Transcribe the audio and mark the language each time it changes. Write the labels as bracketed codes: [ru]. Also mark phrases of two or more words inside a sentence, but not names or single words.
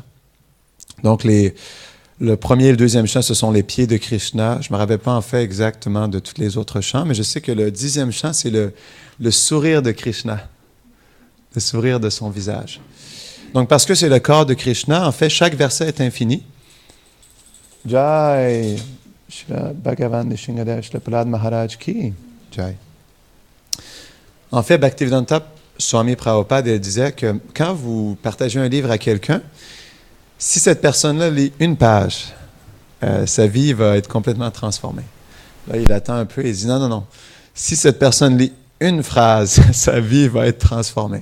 [fr] Donc, le premier et le deuxième chant, ce sont les pieds de Krishna. Je ne me rappelle pas en fait exactement de tous les autres chants, mais je sais que le 10e chant, c'est le sourire de Krishna, le sourire de son visage. Donc, parce que c'est le corps de Krishna, en fait, chaque verset est infini. [hi] जय, श्री भगवान निशिंगदेव, श्री प्रह्लाद महाराज की, जय. [fr] En fait, Bhaktivedanta Swami Prabhupada elle disait que quand vous partagez un livre à quelqu'un, si cette personne-là lit une page, sa vie va être complètement transformée. Là, il attend un peu et il dit non, non, non. Si cette personne lit une phrase, sa vie va être transformée.